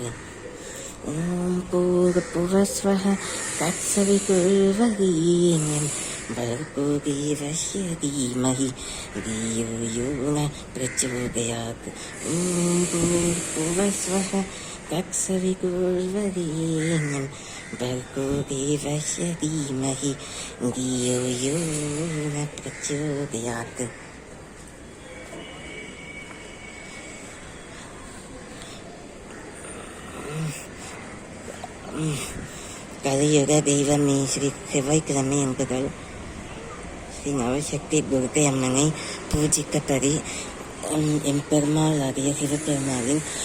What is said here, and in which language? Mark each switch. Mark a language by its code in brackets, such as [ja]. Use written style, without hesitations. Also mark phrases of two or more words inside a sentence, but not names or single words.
[sa] ॐ भूर्भुवस्वः तत्सवितुर्वरेण्यं भर्गो देवस्य धीमहि धियो यो नः प्रचोदयात्. ॐ भूर्भुवस्वः तत्सवितुर्वरेण्यं भर्गो देवस्य धीमहि धियो यो नः प्रचोदयात्. [ta] கலியுக தெய்வமே ஸ்ரீ செவ்வாய்க்கிழமை என்பதால் ஸ்ரீ நவசக்தி துர்க்கை அம்மனை பூஜிக்கப்படி எம்பெருமாள் ஆகிய சிவபெருமாளின்